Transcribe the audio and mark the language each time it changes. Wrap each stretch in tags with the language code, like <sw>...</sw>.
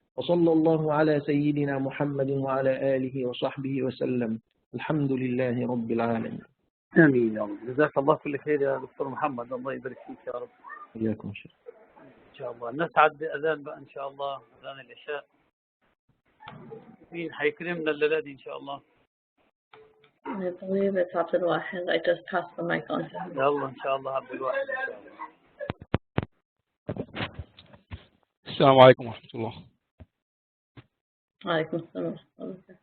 <ar>وصلى الله على سيدنا محمد وعلى آله وصحبه وسلم. الحمد لله رب العالمين. امين يا رب. جزاك الله كل خير يا دكتور محمد، الله يبارك فيك يا رب. إياكم شيخ. ان شاء الله نسعد باذان بقى ان شاء الله، اذان العشاء. مين حيكرمنا الليله دي ان شاء الله؟</ar> <en>I believe it's عبد الواحد. I just passed the mic on to him.</en> <ar>يلا ان شاء الله عبد الواحد ان شاء الله. السلام عليكم ورحمة الله. وعليكم السلام ورحمة الله.</ar>